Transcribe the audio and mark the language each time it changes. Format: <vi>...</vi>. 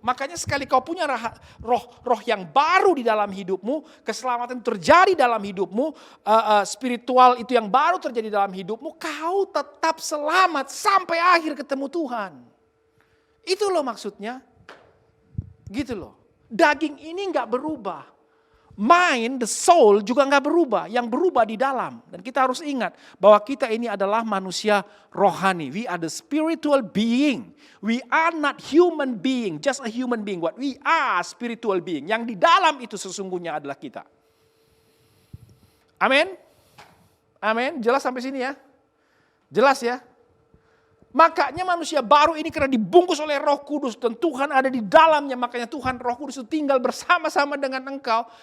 <id>Makanya sekali kau punya roh yang baru di dalam hidupmu, keselamatan terjadi dalam hidupmu, spiritual itu yang baru terjadi dalam hidupmu, kau tetap selamat sampai akhir ketemu Tuhan. Itu loh maksudnya. Gitu loh. Daging ini enggak berubah.</id> <en>Mind, the soul</en> <id>juga enggak berubah. Yang berubah di dalam. Dan kita harus ingat bahwa kita ini adalah manusia rohani.</id> <en>We are the spiritual being. We are not human being, just a human being. What we are spiritual being.</en> <id>Yang di dalam itu sesungguhnya adalah kita. Amin. Amin. Jelas sampai sini ya? Jelas ya? Makanya manusia baru ini karena dibungkus oleh Roh Kudus dan Tuhan ada di dalamnya. Makanya Tuhan Roh Kudus itu tinggal bersama-sama dengan engkau.</id>